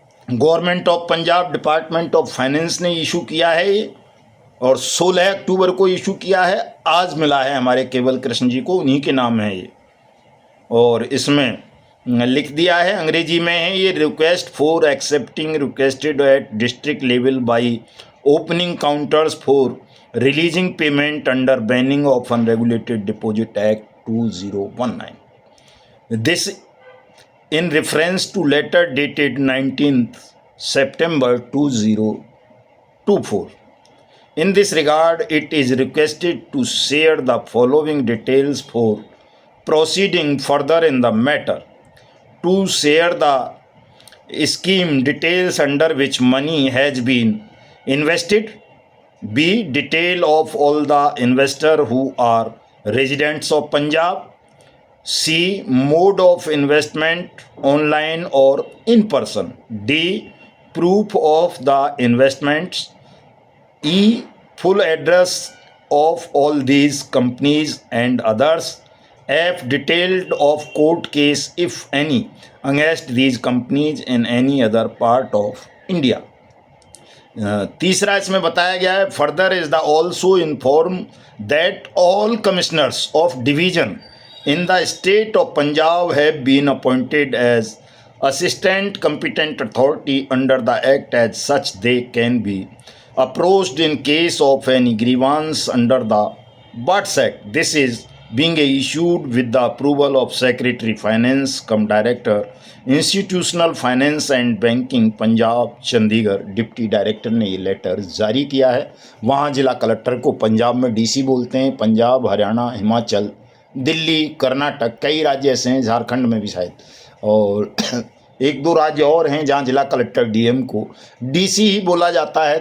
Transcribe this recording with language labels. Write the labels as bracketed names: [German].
[Hindi] Government of Punjab, department of finance ने issue किया है ये, और 16 अक्टूबर को इशू किया है। आज मिला है हमारे केवल कृष्ण जी को, उन्हीं के नाम है ये। और इसमें लिख दिया है, अंग्रेजी में है ये, [English] Request for accepting requested at district level by opening counters for releasing payment under banning of unregulated deposit act 2019. This in reference to letter dated 19th September 2024. In this regard, it is requested to share the following details for proceeding further in the matter. To share the scheme details under which money has been invested. B. Detail of all the investors who are residents of Punjab. C. Mode of investment, online or in person. D. Proof of the investments. E. Full address of all these companies and others. F. Detailed of court case, if any, against these companies in any other part of India. [Hindi] तीसरा इसमें बताया गया है, [English] Further is the also inform that all commissioners of division in the state of Punjab have been appointed as assistant competent authority under the act. As such, they can be approached in case of any grievance under the Buts Act. This is being issued with the approval of Secretary Finance cum Director Institutional Finance and Banking Punjab Chandigarh. [Hindi] Deputy director ने ये letter जारी किया है। वहाँ जिला collector को पंजाब में DC बोलते हैं। पंजाब, हरियाणा, हिमाचल, दिल्ली, कर्नाटक, कई राज्य ऐसे हैं, झारखंड में भी शायद, और एक दो राज्य और हैं जहाँ जिला कलेक्टर डीएम को डीसी ही बोला जाता है।